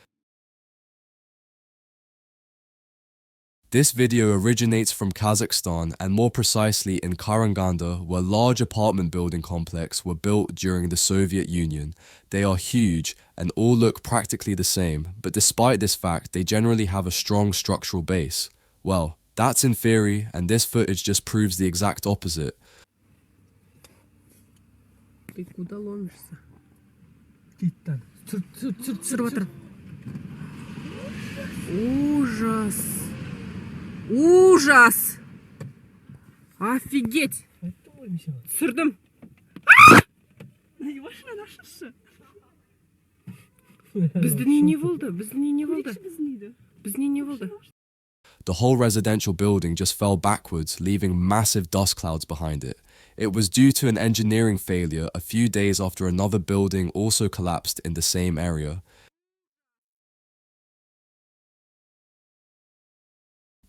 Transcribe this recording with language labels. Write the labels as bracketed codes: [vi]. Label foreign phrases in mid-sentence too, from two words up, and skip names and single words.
[en] This video originates from Kazakhstan and more precisely in Karaganda, where large apartment building complexes were built during the Soviet Union. They are huge and all look practically the same, but despite this fact, they generally have a strong structural base. Well, that's in theory, and this footage just proves the exact opposite. [ru] Ты куда ломишься? Ужас! Ужас! Офигеть! [kk] Түсірдім! Біздің не болды? Біздің не болды? Біздің не болды? [en] The whole residential building just fell backwards, leaving massive dust clouds behind it. It was due to an engineering failure a few days after another building also collapsed in the same area.